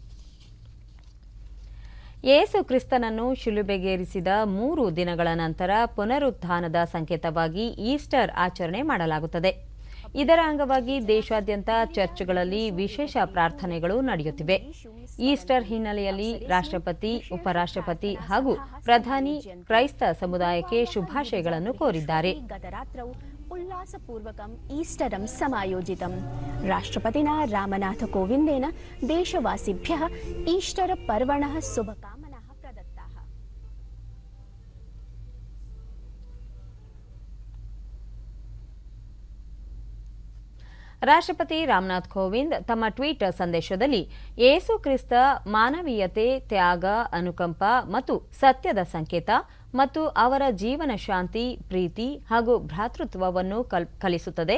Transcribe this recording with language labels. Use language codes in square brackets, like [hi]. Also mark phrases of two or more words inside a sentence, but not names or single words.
[kn] ಯೇಸು ಕ್ರಿಸ್ತನನ್ನು ಶಿಲುಬೆಗೇರಿಸಿದ 3 ದಿನಗಳ ನಂತರ ಪುನರುತ್ಥಾನದ ಸಂಕೇತವಾಗಿ ಈಸ್ಟರ್ ಆಚರಣೆ ಮಾಡಲಾಗುತ್ತದೆ. ಇದರ ಅಂಗವಾಗಿ ದೇಶಾದ್ಯಂತ ಚರ್ಚ್ಗಳಲ್ಲಿ ವಿಶೇಷ ಪ್ರಾರ್ಥನೆಗಳು ನಡೆಯುತ್ತಿವೆ. ಈಸ್ಟರ್ ಹಿನ್ನೆಲೆಯಲ್ಲಿ ರಾಷ್ಟ್ರಪತಿ, ಉಪರಾಷ್ಟ್ರಪತಿ ಹಾಗೂ ಪ್ರಧಾನಿ ಕ್ರೈಸ್ತ ಸಮುದಾಯಕ್ಕೆ ಶುಭಾಶಯಗಳನ್ನು ಕೋರಿದ್ದಾರೆ. [sa] उल्लासपूर्वकम् ईस्टरं समायोजितम्। राष्ट्रपतिना रामनाथ कोविन्देन देशवासिभ्यः ईस्टर पर्वणः शुभकामनाः प्रदत्ताः। [kn] ರಾಷ್ಟ್ರಪತಿ ರಾಮನಾಥ್ ಕೋವಿಂದ್ ತಮ್ಮ ಟ್ವೀಟ್ ಸಂದೇಶದಲ್ಲಿ ಯೇಸು ಕ್ರಿಸ್ತ ಮಾನವೀಯತೆ, ತ್ಯಾಗ, ಅನುಕಂಪ ಮತ್ತು ಸತ್ಯದ ಸಂಕೇತ ಮತ್ತು ಅವರ ಜೀವನ ಶಾಂತಿ, ಪ್ರೀತಿ ಹಾಗೂ ಭ್ರಾತೃತ್ವವನ್ನು ಕಲಿಸುತ್ತದೆ.